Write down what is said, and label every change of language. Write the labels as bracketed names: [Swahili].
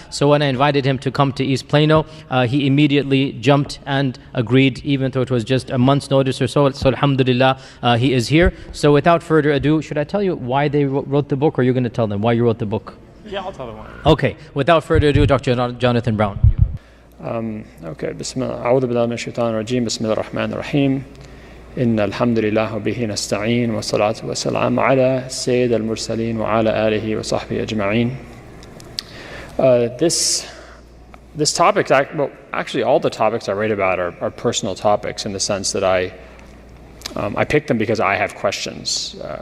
[English] So when I invited him to come to East Plano, he immediately jumped and agreed, even though it was just a month's notice or so. So alhamdulillah, he is here. So without further ado, should I tell you why they wrote the book, or are you going to tell them why you wrote the book? Yeah, I'll tell them why. Okay, without further ado, Dr. Jonathan Brown. Okay, Bismillah. [Arabic] أعوذ بالله من الشيطان الرجيم. بسم الله الرحمن الرحيم. إن الحمد لله وبه نستعين والصلاة والسلام على سيد المرسلين وعلى آله وصحبه أجمعين. [English] This topic, well, actually all the topics I write about are personal topics in the sense that I picked them because I have questions.